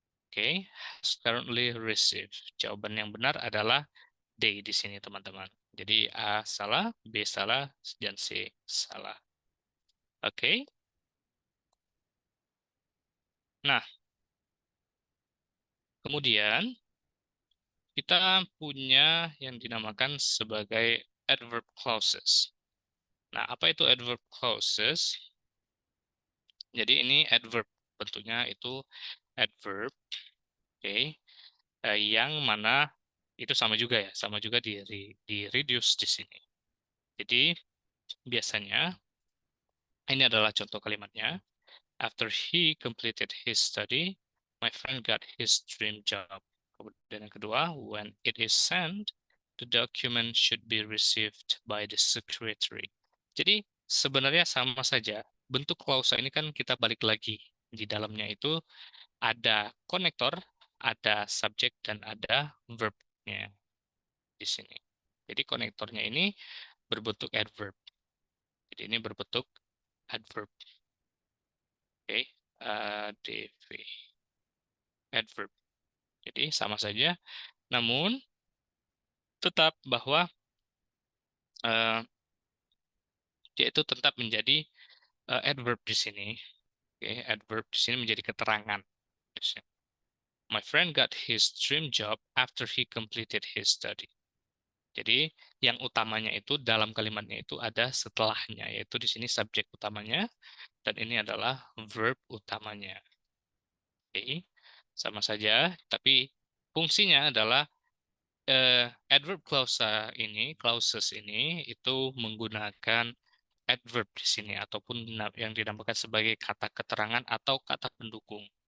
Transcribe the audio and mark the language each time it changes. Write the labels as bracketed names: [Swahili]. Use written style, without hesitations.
[English] Oke, has currently received. [Indonesian] Jawaban yang benar adalah D di sini, teman-teman. Jadi A salah, B salah, dan C salah. Oke. Nah, kemudian kita punya yang dinamakan sebagai adverb clauses. Nah, apa itu adverb clauses? Jadi ini adverb, bentuknya itu adverb, oke, yang mana itu sama juga ya, sama juga di reduce di sini. Jadi biasanya ini adalah contoh kalimatnya. [English] After he completed his study, my friend got his dream job. [Indonesian] Kemudian yang kedua, [English] when it is sent, the document should be received by the secretary. [Indonesian] Jadi sebenarnya sama saja. Bentuk klausa ini kan kita balik lagi. Di dalamnya itu ada konektor, ada subjek, dan ada verbnya di sini. Jadi konektornya ini berbentuk adverb. Jadi ini berbentuk adverb. Oke, ADV, adverb. Jadi sama saja, namun tetap bahwa uh, dia itu tetap menjadi adverb di sini. Oke, adverb di sini menjadi keterangan. [English] My friend got his dream job after he completed his study. [Indonesian] Jadi yang utamanya itu dalam kalimatnya itu ada setelahnya, yaitu di sini subjek utamanya dan ini adalah verb utamanya. Oke, sama saja, tapi fungsinya adalah adverb clauses ini itu menggunakan adverb di sini ataupun yang dinamakan sebagai kata keterangan atau kata pendukung.